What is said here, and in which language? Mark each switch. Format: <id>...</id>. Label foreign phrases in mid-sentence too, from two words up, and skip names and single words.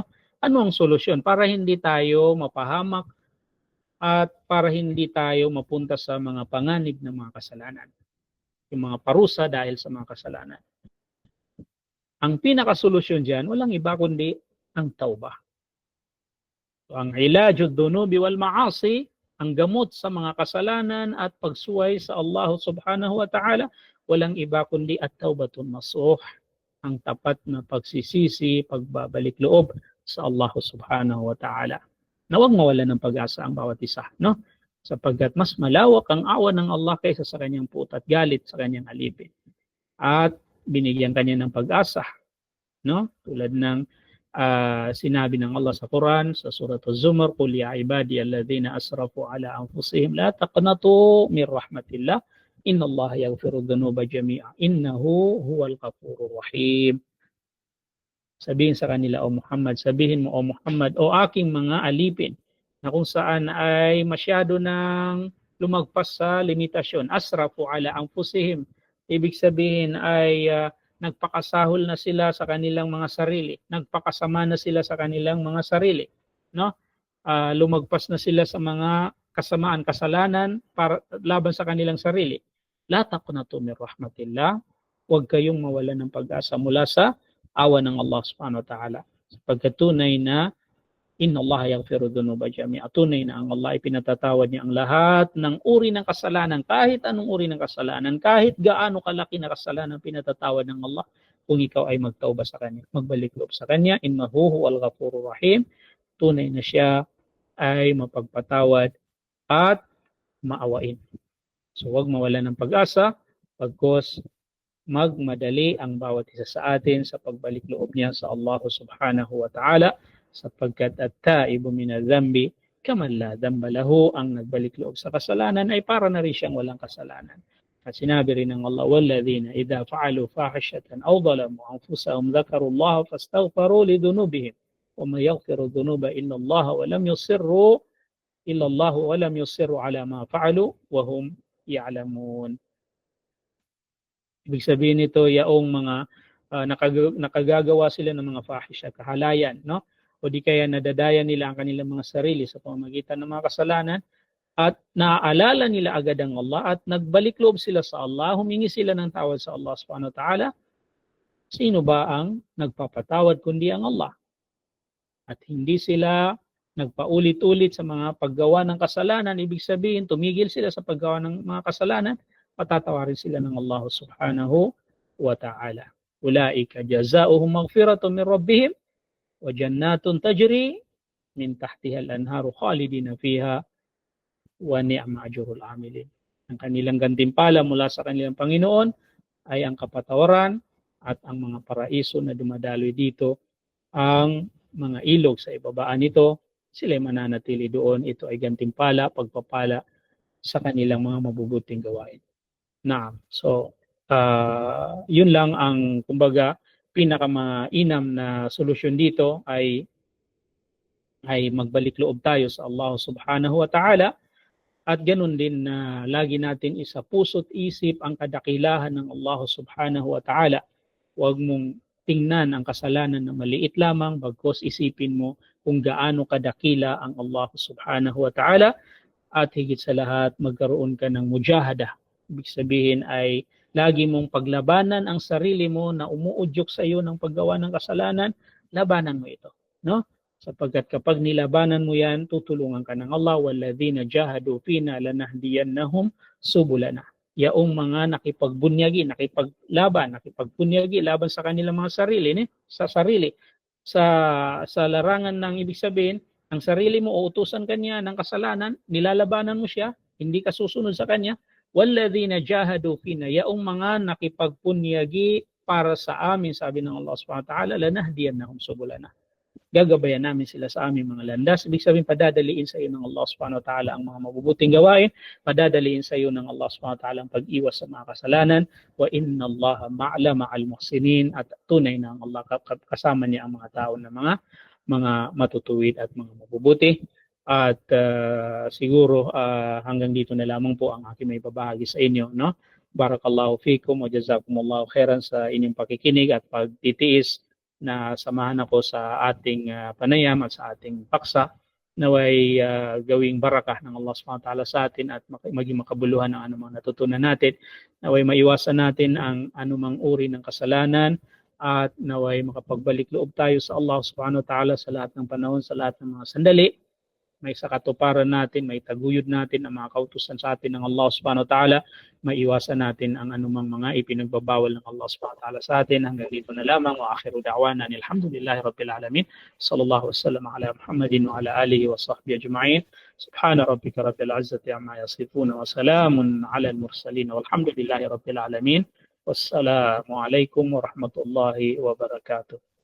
<tl>Ano ang solusyon para hindi tayo mapahamak at para hindi tayo mapunta sa mga panganib ng mga kasalanan, yung mga parusa dahil sa mga kasalanan? Ang pinakasolusyon diyan, walang iba kundi ang tauba. So, ang</tl> <ar>علاج الذنوب والمعاصي,</ar> <tl>ang gamot sa mga kasalanan at pagsuway sa Allah</tl> <ar>سبحانه وتعالى,</ar> <tl>walang iba kundi</tl> <ar>التوبة النصوح,</ar> <tl>ang tapat na pagsisisi, pagbabalik loob sa Allah</tl> <ar>سبحانه وتعالى.</ar> <tl>Na huwag mawala ng pag-asa ang bawat isa, no? Sapagkat mas malawak ang awa ng Allah kaysa sa kanyang puot at galit sa kanyang alipin. At binigyan kanya ng pag-asa, no? Tulad ng sinabi ng Allah sa Quran sa surah Az-Zumar,</tl> <ar>قل يا عبادي الذين أسرفوا على أنفسهم لا تقنطوا من رحمة الله إن الله يغفر الذنوب جميعا إنه هو الغفور الرحيم.</ar> <tl>Sabihin sa kanila, o Muhammad, sabihin mo, o Muhammad, o aking mga alipin, na kung saan ay masyado nang lumagpas sa limitasyon,</tl> <ar>أسرفوا على أنفسهم,</ar> <tl>ibig sabihin ay nagpakasahol na sila sa kanilang mga sarili, nagpakasama na sila sa kanilang mga sarili, no? Lumagpas na sila sa mga kasamaan, kasalanan para laban sa kanilang sarili.</tl> <ar>لا تقنطوا من رحمة الله.</ar> <tl>Huwag kayong mawalan ng pag-asa mula sa awa ng Allah</tl> <ar>سبحانه وتعالى.</ar> <tl>Sapagkat tunay na</tl> <ar>إن الله يغفر الذنوب جميعا.</ar> <tl>Tunay na ang Allah ay pinatatawad niya ang lahat ng uri ng kasalanan, kahit anong uri ng kasalanan, kahit gaano kalaki na kasalanan pinatatawad ng Allah kung ikaw ay magtauba sa Kanya, magbalik loob sa Kanya.</tl> <ar>إنه هو الغفور الرحيم.</ar> <tl>Tunay na siya ay mapagpatawad at maawain. So huwag mawalan ng pag-asa, pagkos magmadali ang bawat isa sa atin sa pagbalik loob niya sa Allah</tl> <ar>سبحانه وتعالى, sapagkat التائب من الذنب كمن لا ذنب له.</ar> <tl>Ang nagbalik loob sa kasalanan ay para na rin siyang walang kasalanan. At sinabi rin ng Allah,</tl> <ar>والذين إذا فعلوا فاحشة أو ظلموا أنفسهم ذكروا الله فاستغفروا لذنوبهم ومن يغفر الذنوب إلا الله ولم يصروا على ما فعلوا وهم يعلمون.</ar> <tl>Ibig sabihin nito, yaong mga nakagagawa sila ng mga fahisha, kahalayan, no? O di kaya nadadaya nila ang kanilang mga sarili sa pamamagitan ng mga kasalanan, at naaalala nila agad ang Allah at nagbalik loob sila sa Allah, humingi sila ng tawad sa Allah</tl> <ar>سبحانه وتعالى.</ar> <tl>Sino ba ang nagpapatawad kundi ang Allah? At hindi sila nagpaulit-ulit sa mga paggawa ng kasalanan. Ibig sabihin, tumigil sila sa paggawa ng mga kasalanan, patatawarin sila ng Allah</tl> <ar>سبحانه وتعالى. أولئك جزاؤهم مغفرة من ربهم وجنات تجري من تحتها الأنهار خالدين فيها ونعم أجر العاملين.</ar> <tl>Ang kanilang gantimpala mula sa kanilang Panginoon ay ang kapatawaran at ang mga paraiso na dumadaloy dito, ang mga ilog sa ibabaan nito, sila ay mananatili doon. Ito ay gantimpala, pagpapala sa kanilang mga mabubuting gawain. So, yun lang ang, kumbaga, pinakamainam na solusyon dito ay magbalik loob tayo sa Allah</tl> <ar>سبحانه وتعالى,</ar> <tl>at ganun din na lagi natin isa puso't isip ang kadakilahan ng Allah</tl> <ar>سبحانه وتعالى.</ar> <tl>Huwag mong tingnan ang kasalanan na maliit lamang, bagkos isipin mo kung gaano kadakila ang Allah</tl> <ar>سبحانه وتعالى,</ar> <tl>at higit sa lahat magkaroon ka ng mujahada. Ibig sabihin ay lagi mong paglabanan ang sarili mo na umuudyok sa iyo ng paggawa ng kasalanan, labanan mo ito, no? Sapagkat kapag nilabanan mo yan, tutulungan ka ng Allah.</tl> <ar>والذين جاهدوا فينا لنهدينهم سبلنا.</ar> <tl>Yaong mga nakipagbunyagi, nakipagpunyagi laban sa kanilang mga sarili, sa sarili. Sa larangan ng ibig sabihin, ang sarili mo uutusan kanya ng kasalanan, nilalabanan mo siya, hindi ka susunod sa kanya.</tl> <ar>والذين جاهدوا فينا,</ar> <tl>yaong mga nakipagpunyagi para sa amin, sabi ng Allah</tl> <ar>سبحانه وتعالى, لنهدينهم سبلنا.</ar> <tl>Gagabayan namin sila sa aming mga landas. Ibig sabihin, padadaliin sa iyo ng Allah</tl> <ar>سبحانه وتعالى</ar> <tl>ang mga mabubuting gawain, padadaliin sa iyo ng Allah</tl> <ar>سبحانه وتعالى</ar> <tl>ang pag-iwas sa mga kasalanan.</tl> <ar>وإن الله مع المحسنين,</ar> <tl>at tunay na ang Allah kasama niya ang mga tao na mga matutuwid at mga mabubuti. At siguro hanggang dito na lamang po ang aking may babahagi sa inyo, no?</tl> <ar>بارك الله فيكم وجزاكم الله خيرا</ar> <tl>sa inyong pakikinig at pagtitiis na samahan ako sa ating panayam at sa ating paksa, naway gawing barakah ng Allah</tl> <ar>سبحانه وتعالى</ar> <tl>sa atin at maging makabuluhan ng anumang natutunan natin, naway maiwasan natin ang anumang uri ng kasalanan, at naway makapagbalik loob tayo sa Allah</tl> <ar>سبحانه وتعالى</ar> <tl>sa lahat ng panahon, sa lahat ng mga sandali. May sakatuparan natin, may taguyod natin ang mga kautusan sa atin ng Allah</tl> <ar>سبحانه وتعالى,</ar> <tl>maiwasan natin ang anumang mga ipinagbabawal ng Allah</tl> <ar>سبحانه وتعالى</ar> <tl>sa atin. Hanggang dito na lamang,</tl> <ar>وآخر دعوانا الحمد لله رب العالمين. صلى الله وسلم على محمد وعلى آله وصحبه أجمعين. سبحان ربك رب العزة عما يصفون وسلام على المرسلين والحمد لله رب العالمين. والسلام عليكم ورحمة الله وبركاته.</ar>